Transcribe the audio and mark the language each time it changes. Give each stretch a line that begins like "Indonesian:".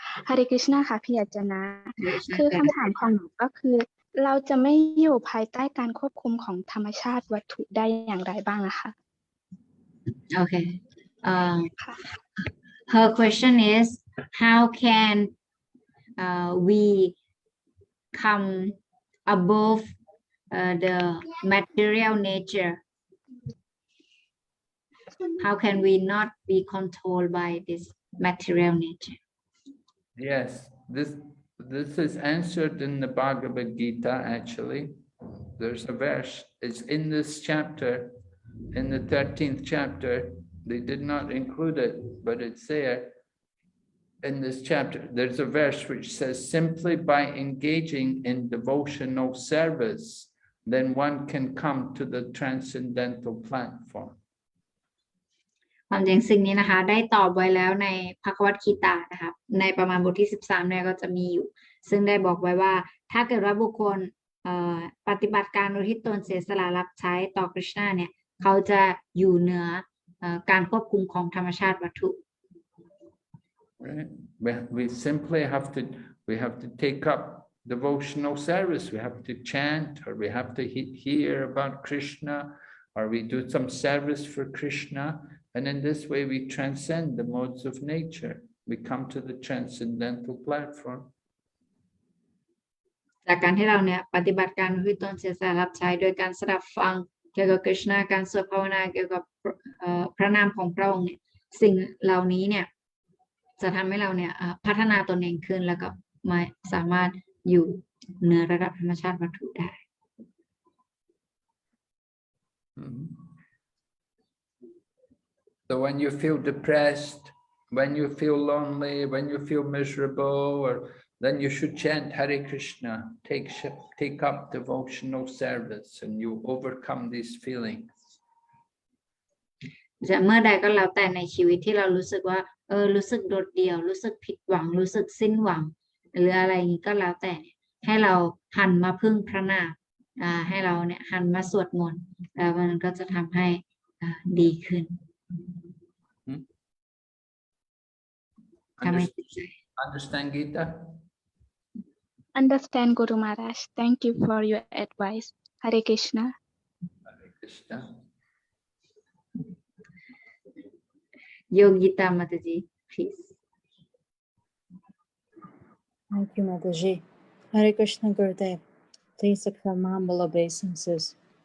Thai: Hare Krishna ค่ะพี่อาจารย์คือคำถามของหนูก็คือเราจะไม่อยู่ภายใต้การควบคุมของธรรมชาติวัตถุได้อย่างไรบ้างนะคะ
English: Okay her question is how can we come above the material nature how can we not be controlled by this material nature Yes, this is answered in the Bhagavad Gita, actually. There's a verse, it's in this chapter, in the 13th chapter. They did not include it, but it's there in this chapter. There's a verse which says, simply by engaging in devotional service, then one can come to the transcendental platform.
Thai: ความจริงสิ่งนี้นะคะได้ตอบไว้แล้วในภควตคีตานะครับในประมาณบทที่13เนี่ยก็จะมีอยู่ซึ่งได้บอกไว้ว่าถ้าเกิดว่าบุคคลปฏิบัติการโดยที่ตนเสียสละรับใช้ต่อคริชนาเนี่ย เขาจะอยู่เหนือการควบคุมของธรรมชาติวัตถุ
English: Right? We simply have to take up devotional service. We have to chant, or we have to hear about Krishna, or we do some service for Krishna, and in this way we transcend the modes of nature. We come to the transcendental platform.
Thai: จากการที่เราเนี่ยปฏิบัติการวิตนเสียสละรับใช้โดยการสดับฟังเกี่ยวกับกฤษณาการสวดภาวนาเกี่ยวกับพระนามของพระองค์เนี่ยสิ่งเหล่านี้เนี่ยจะทำให้เราเนี่ยพัฒนาตนเองขึ้นแล้วก็มาสามารถอยู่เหนือระดับธรรมชาติวัตถุได้
English: So when you feel depressed, when you feel lonely, when you feel miserable, or then you should chant Hare Krishna, take up devotional service, and you overcome these feelings.
Thai: จะเมื่อใดก็แล้วแต่ในชีวิตที่เรารู้สึกว่ารู้สึกโดดเดี่ยวรู้สึกผิดหวังรู้สึกสิ้นหวังหรืออะไรอย่างนี้ก็แล้วแต่ให้เราหันมาพึ่งพระนามให้เราเนี่ยหันมาสวดมนต์แล้วมันก็จะทำให้ดีขึ้นทำให้จิตใจ
English: Understand, Gita? Understand, Guru Maharaj. Thank you for your advice. Hare Krishna. Hare Krishna. Yogita Mataji, please. Thank you, Mataji. Hare Krishna, Gurudev. Please accept my humble obeisances.